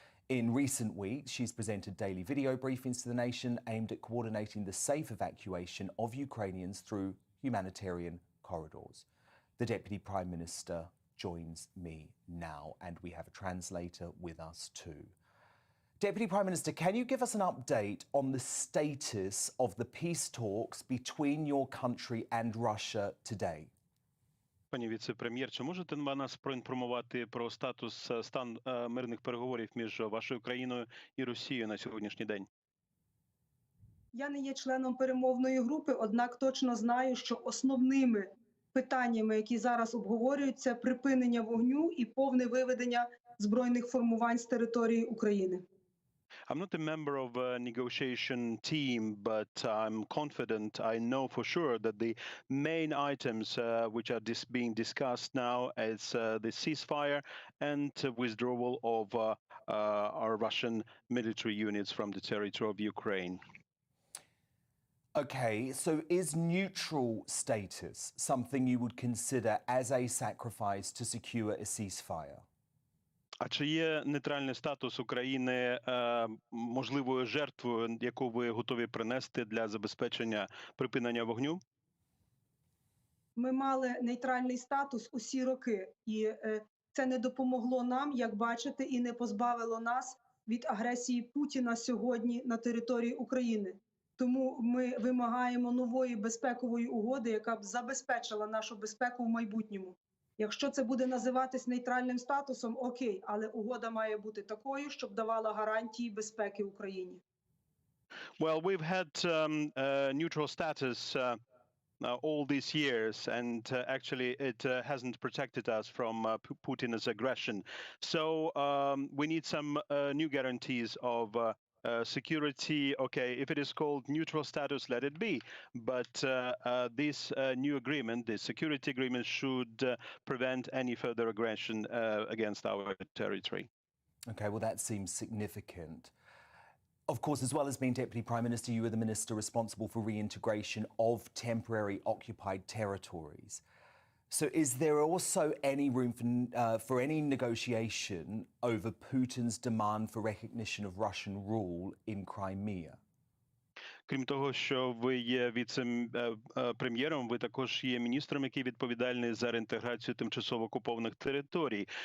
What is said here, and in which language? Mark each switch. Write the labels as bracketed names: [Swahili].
[English] In recent weeks, she's presented daily video briefings to the nation aimed at coordinating the safe evacuation of Ukrainians through humanitarian corridors. The Deputy Prime Minister joins me now, and we have a translator with us too. Deputy Prime Minister, can you give us an update on the status of the peace talks between your country and Russia today? [Ukrainian] Пані віце-прем'єр, чи можете нас проінформувати про стан мирних переговорів між вашою країною і Росією на сьогоднішній день? Я не є членом перемовної групи, однак точно знаю, що основними питаннями, які зараз обговорюються, припинення вогню і повне виведення збройних формувань з території України. [English] I'm not a member of a negotiation team, but I'm confident, I know for sure that the main items which are being discussed now is the ceasefire and withdrawal of our Russian military units from the territory of Ukraine. Okay, so is neutral status something you would consider as a sacrifice to secure a ceasefire? [Ukrainian] А чи є нейтральний статус України можливою жертвою, яку ви готові принести для забезпечення припинення вогню? Ми мали нейтральний статус усі роки, і це не допомогло нам, як бачите, і не позбавило нас від агресії Путіна сьогодні на території України. Тому ми вимагаємо нової безпекової угоди, яка б забезпечила нашу безпеку в майбутньому. Якщо це буде називатись нейтральним статусом, окей, але угода має бути такою, щоб давала гарантії безпеки Україні. [English] Well, we've had neutral status all these years, and actually it hasn't protected us from Putin's aggression. So we need some new guarantees of security. Okay, if it is called neutral status, let it be. But this new agreement, this security agreement, should prevent any further aggression against our territory. Okay, well, that seems significant. Of course, as well as being Deputy Prime Minister, you are the minister responsible for reintegration of temporary occupied territories. So is there also any room for any negotiation over Putin's demand for recognition of Russian rule in Crimea? [Ukrainian] Крім того, що ви є віце-прем'єром, ви також є міністром, який відповідальний за реінтеграцію тимчасово окупованих територій.